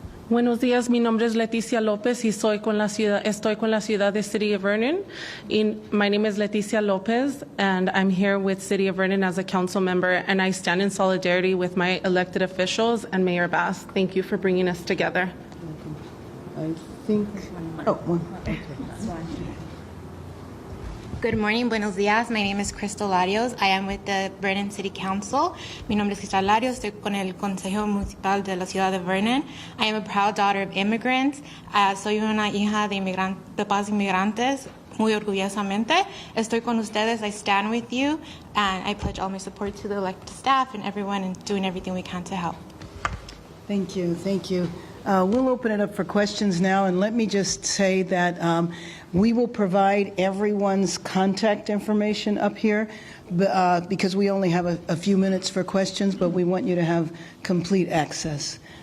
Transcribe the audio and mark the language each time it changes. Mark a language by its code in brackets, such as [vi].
[es] Buenos días, mi nombre es Leticia López y estoy con la ciudad de City of Vernon. [en] My name is Leticia López and I'm here with City of Vernon as a council member, and I stand in solidarity with my elected officials and Mayor Bass. Thank you for bringing us together. I think, one. Okay. Good morning, [es] buenos días. [en] My name is Crystal Larios. I am with the Vernon City Council. [es] Mi nombre es Crystal Larios. Estoy con el Consejo Municipal de la Ciudad de Vernon. [en] I am a proud daughter of immigrants. [es] Soy una hija de padres inmigrantes. Muy orgullosamente. Estoy con ustedes. [en] I stand with you. And I pledge all my support to the elected staff and everyone and doing everything we can to help. Thank you. Thank you. We'll open it up for questions now, and let me just say that we will provide everyone's contact information up here because we only have a few minutes for questions, but we want you to have complete access.